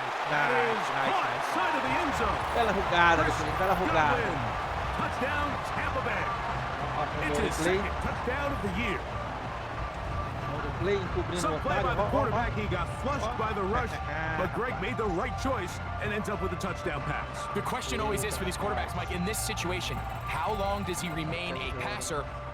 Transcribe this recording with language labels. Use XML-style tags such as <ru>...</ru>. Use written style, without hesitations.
<en>That is caught side of the end zone.</en> <pt>Bela jogada, bela jogada.</pt> <en>Touchdown, Tampa Bay. It's his 2nd touchdown of the year. Some play by the quarterback, he got flushed by the rush, but Greg made the right choice and ends up with a touchdown pass. The question always is for these quarterbacks, Mike, in this situation, how long does he remain a passer?</en>